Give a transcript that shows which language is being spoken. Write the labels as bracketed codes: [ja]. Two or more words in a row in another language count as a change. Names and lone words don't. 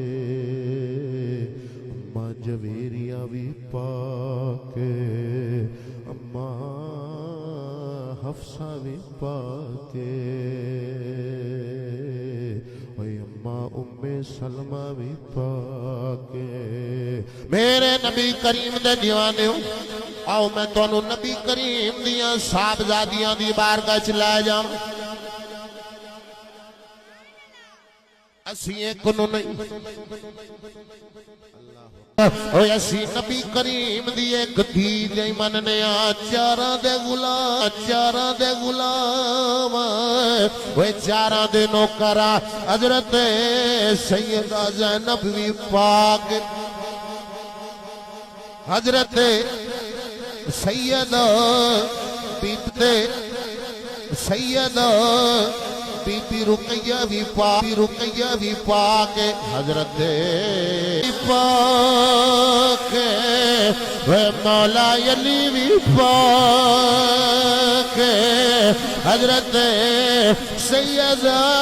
[pa] اماں جویریہ بھی پاک اماں حفصہ بھی پاک اماں ام سلمہ بھی پاک میرے نبی کریم دے دیوانے ہوں آؤ میں تونوں نبی کریم دیاں صاحبزادیاں دی بارگاہ چ لے جاؤں اسی ایک نو نہیں اوے اسی نبی کریم دی ایک دھی دے مننے چاراں دے غلام اوے چاراں دے نوکرا حضرت سیدہ زینب بھی پاک حضرت سیدہ سیدہ بی بی رقیہ بھی پاک حضرت پاک وے مولا علی بھی پاک حضرت سیدہ